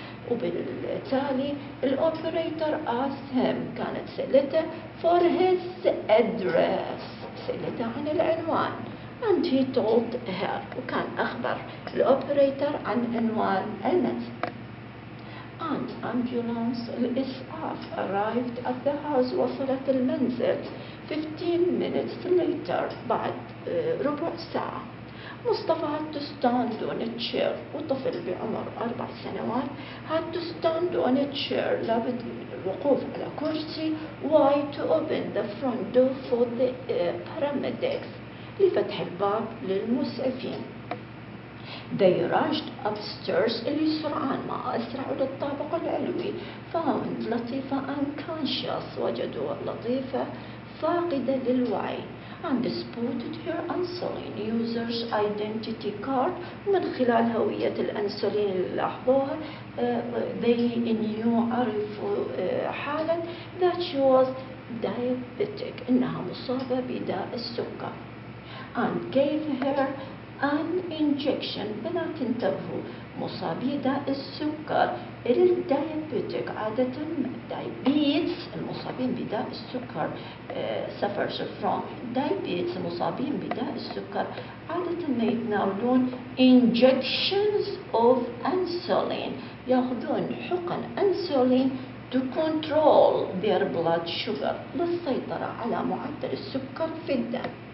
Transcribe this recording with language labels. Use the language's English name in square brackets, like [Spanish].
[Arabic] وبالتالي الأوبريتور [English] asked him [Arabic] كانت سألته [English] for his address [Arabic] سألته عن العنوان [English] and he told her [Arabic] وكان أخبر الأوبريتور عن عنوان المنزل. [English] An ambulance [Arabic] الإسعاف [English] arrived at the house [Arabic] وصلت المنزل [English] 15 minutes later [Arabic] بعد ربع ساعة. [English] Mustafa had to stand on a chair [Arabic] وطفل بعمر 4 سنوات [English] had to stand on a chair [Arabic] لابد من الوقوف على كرسي [English] why to open the front door for the paramedics [Arabic] لفتح الباب للمسعفين. [English] They rushed upstairs [Arabic] اللي سرعان ما أسرعوا للطابق العلوي [English] found [Arabic] لطيفة [English] unconscious [Arabic] وجدوا لطيفة فاقدة للوعي [English] and spotted her insulin user's identity card [Arabic] من خلال هوية الأنسولين اللي لاحظوها [English] they knew [Arabic] عرفوا حالا [English] that she was diabetic [Arabic] إنها مصابة بداء السكر [English] and gave her an injection. [Arabic] بنات انتبهوا مصابي داء السكر الدايابيتك عادة diabetes المصابين بداء السكر [English] suffers from diabetes [Arabic] المصابين بداء السكر عادة ما يتناولون [English] injections of insulin [Arabic] ياخذون حقن انسولين [English] to control their blood sugar [Arabic] للسيطرة على معدل السكر في الدم.